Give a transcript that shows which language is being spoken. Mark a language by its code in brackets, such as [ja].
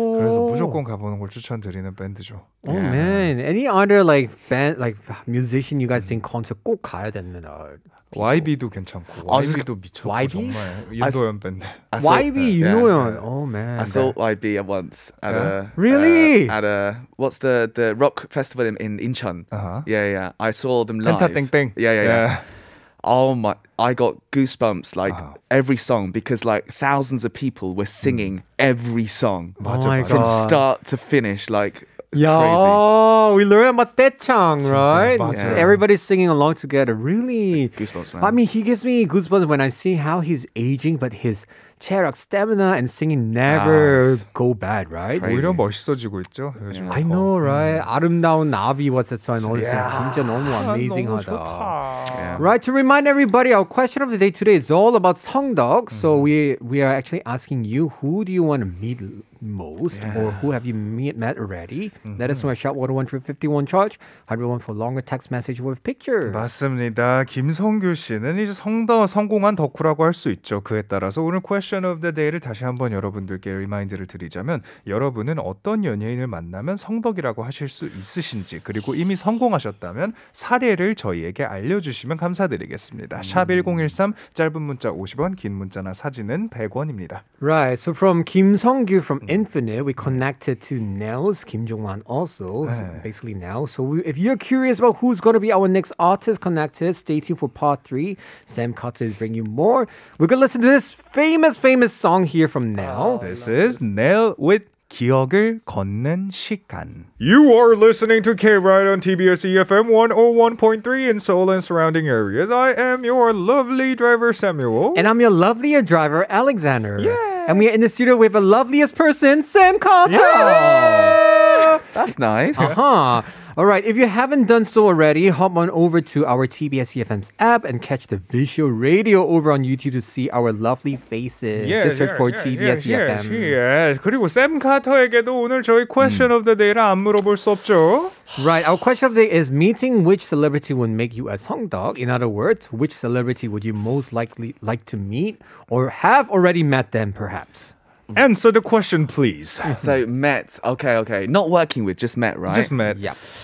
[ko] 그래서 무조건 가보는 걸 추천드리는 밴드죠. [en] Oh man, any other band musician you guys think concert [ko] 꼭 가야 되는 YB도 괜찮고. YB도 미쳤고. [en] YB? [ko] 정말 윤도현 밴드. [en] YB 윤도현. Oh man. I saw YB once at a really at a what's the rock festival in Incheon. Yeah. I saw them live. [ko] 펜타땡땡. [en] Yeah. Oh my! I got goosebumps every song because thousands of people were singing every song from start to finish. Yeah, we learned about 떼창, right? [ko] 맞아. [en] Everybody's singing along together. Really? Goosebumps, man. I mean, he gives me goosebumps when I see how he's aging, but his 체력, stamina, and singing never go bad, right? [ko] 오히려 멋있어지고 있죠. 요즘. [en] I know, right? 아름다운 나비, what's that song? [ko] 진짜 너무 amazing하다. [en] Right, to remind everybody, our question of the day today is all about 성덕. So we are actually asking you, who do you want to meet most, or who have you met already? Let us know at Shop 101 for 51 charge, 101 for longer text message with picture. [ko] 맞습니다. 김성규 씨는 이제 성공한 덕후라고 할 수 있죠. 그에 따라서 오늘 [en] question of the day [ko] 를 다시 한번 여러분들께 리마인드를 드리자면, 여러분은 어떤 연예인을 만나면 성덕이라고 하실 수 있으신지, 그리고 이미 성공하셨다면 사례를 저희에게 알려주시면 감사드리겠습니다. 샵 1013, 짧은 문자 50원, 긴 문자나 사진은 100원입니다. [en] Right, so from Kim Song-gyu from Infinite, we connected to Nell's Kim Jong-un also, so basically Nell. So if you're curious about who's going to be our next artist connected, stay tuned for part 3. Sam Carter is bringing you more. We're going to listen to this famous song here from Nell. This is Nell with 기억을 걷는 시간. You are listening to K-Ride on TBS EFM 101.3 in Seoul and surrounding areas. I am your lovely driver, Samuel. And I'm your lovelier driver, Alexander. Yeah. And we are in the studio with the loveliest person, Sam Carter. Yeah. That's nice. All right, if you haven't done so already, hop on over to our TBS EFM's app and catch the visual radio over on YouTube to see our lovely faces. Just search for TBS EFM. Yes. [ko] 그리고 샘 카터에게도 오늘 저희 [en] question of the day [ko] 를 안 물어볼 수 없죠. [en] Right, our question of the day is meeting which celebrity would make you a 성덕. In other words, which celebrity would you most likely like to meet or have already met them perhaps? Answer the question, please. So met. Okay. Not working with, just met, right? Just met. Yeah.